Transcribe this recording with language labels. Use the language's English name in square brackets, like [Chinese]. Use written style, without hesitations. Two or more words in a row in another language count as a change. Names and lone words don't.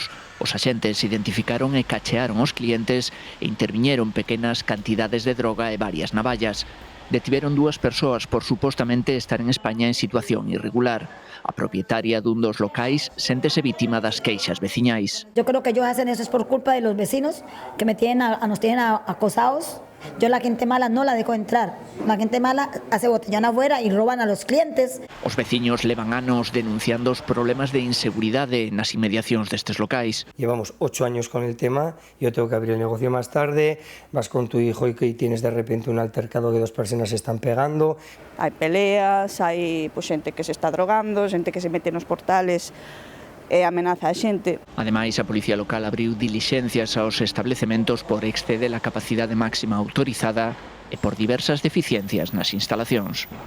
[Galician] Os axentes identificaron e cachearon os clientes e interviñeron pequenas cantidades de droga e varias navallas. Detiveron 2 persoas por supostamente estar en España en situación irregular. A propietaria dun dos locais séntese vítima das queixas veciñais. [Spanish] Yo creo que ellos hacen eso es por culpa de los vecinos que nos tienen acosados. Yo la gente mala no la dejo entrar. La gente mala hace botellón afuera y roban a los clientes. [Galician] Os veciños levan anos denunciando os problemas de inseguridade nas inmediacións destes locais. [Spanish] Llevamos 8 años con el tema, yo tengo que abrir el negocio más tarde, vas con tu hijo y tienes de repente un altercado que 2 personas se están pegando. [Galician] Hai peleas, hai xente que se está drogando, xente que se mete nos portales e amenaza a xente. Ademais, a Policía Local abriu dilixencias aos establecementos por exceder a capacidade máxima autorizada e por diversas deficiencias nas instalacións.